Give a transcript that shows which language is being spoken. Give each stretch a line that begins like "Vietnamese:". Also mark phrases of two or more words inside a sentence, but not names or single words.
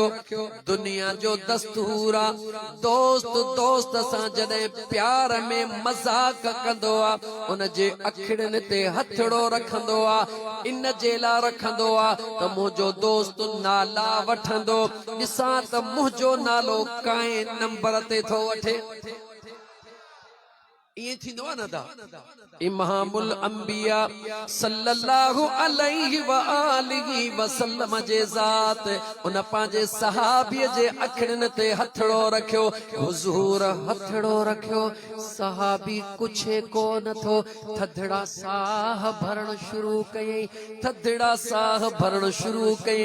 Sindhi: दुनिया जो दस्तूर आ, दोस्त दोस्त सां जॾहिं प्यार में मज़ाक कंदो आ, उन जे अखिड़ियुनि ते हथड़ो रखंदो आ। इन जे लाइ रखंदो आ त मुंहिंजो दोस्त नाला वठंदो, ॾिसां त मुंहिंजो नालो काए नंबर ते थो वठे। ये थींदो आहे न दा। इमामुल अंबिया
Arabic: صلى الله عليه وآله وسلم
Sindhi: जे ज़ात उन पंहिंजे सहाबीअ जे अखिड़ियुनि ते हथड़ो रखियो। हुजूर हथड़ो रखियो, सहाबी कुझु कोन थो, थधड़ा साह भरण शुरू कयई, थधड़ा साह भरण शुरू कयई।